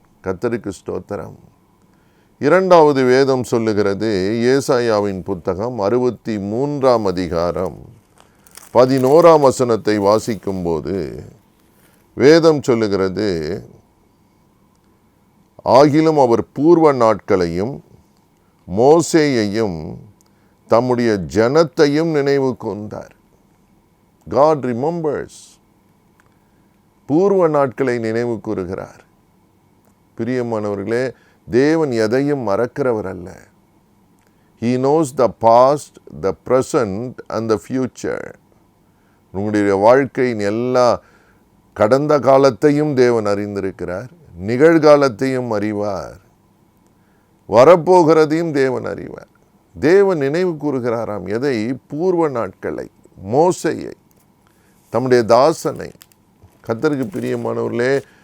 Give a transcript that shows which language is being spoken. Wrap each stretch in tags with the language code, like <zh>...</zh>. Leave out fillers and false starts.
<ta>கர்த்தருக்கு ஸ்தோத்திரம். 2வது வேதம் சொல்லுகிறது, ஏசாயாவின் புத்தகம் 63 அதிகாரம் 11 வசனத்தை வாசிக்கும்போது வேதம் சொல்லுகிறது, ஆகிலும் அவர் பூர்வ நாட்களையும் மோசேயையும் தம்முடைய ஜனத்தையும் நினைவு கூர்ந்தார்.</ta> <en>God remembers.</en> <ta>பூர்வ நாட்களை நினைவு கூறுகிறார். பிரியமானவர்களே, தேவன் எதையும் மறக்கிறவர் அல்ல.</ta> <en>He knows the past, the present and the future.</en> <ta>உங்களுடைய வாழ்க்கையின் எல்லா கடந்த காலத்தையும் தேவன் அறிந்திருக்கிறார், நிகழ்காலத்தையும் அறிவார், வரப்போகிறதையும் தேவன் அறிவார். தேவன் நினைவு கூறுகிறாராம். எதை? பூர்வ நாட்களை, மோசேயை, தம்முடைய தாசனை. கர்த்தருக்கு பிரியமானவர்களே,</ta>